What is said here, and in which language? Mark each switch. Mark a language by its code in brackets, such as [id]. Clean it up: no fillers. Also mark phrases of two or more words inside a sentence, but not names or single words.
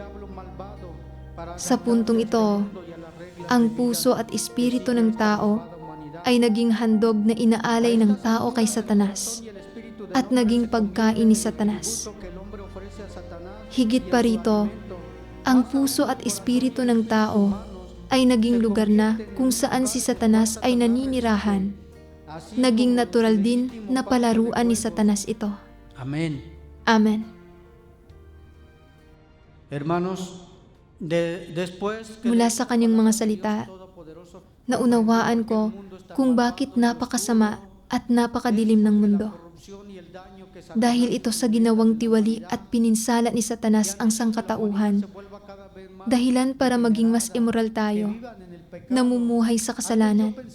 [tl] Sa puntong ito, ang puso at espiritu ng tao ay naging handog na inaalay ng tao kay Satanas at naging pagkain ni Satanas. Higit pa rito, ang puso at espiritu ng tao ay naging lugar na kung saan si Satanas ay naninirahan. Naging natural din na palaruan ni Satanas ito. Amén. Amen. [es] Hermanos, después que [tl] Mula sa kanyang mga salita, naunawaan ko kung bakit napakasama at napakadilim ng mundo. Dahil ito sa ginawang tiwali at pininsala ni Satanas ang sangkatauhan, dahilan para maging mas immoral tayo, namumuhay sa kasalanan.